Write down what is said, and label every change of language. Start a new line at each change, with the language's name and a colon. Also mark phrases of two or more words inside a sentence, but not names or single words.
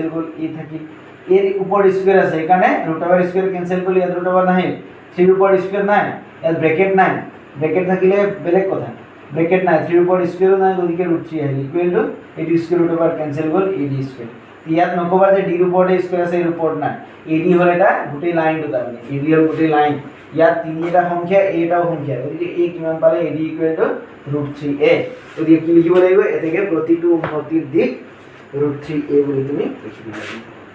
Assamese: করল a থাকি এর উপর স্কয়ার আছে এখানে
English: root over square cancel
Assamese: করলে এর
English: root over
Assamese: নাই 3 এর উপর স্কয়ার নাই এর ব্র্যাকেট নাই ব্র্যাকেট থাকিলে বেলেগ কথা ব্র্যাকেট নাই 3 এর উপর স্কয়ার নাই গতিকে √3 আহি
English: equal to
Assamese: ad²
English: root over cancel
Assamese: করল ad² ইয়াত নকবা যে d এর উপর স্কয়ার আছে এর উপর না ad হল এটা গোটেই লাইনটো তাৰ মানে ad হল গোটেই লাইন ইয়াত তিনিটা সংখ্যা এটাও সংখ্যা গতিকে a কিমান পালে ad
English: equal to
Assamese: √3a গতিকে কি লিখিব লাগিব এতেকে প্ৰতিটো উন্নতিৰ দিক √3a বুলি তুমি লিখি দিবা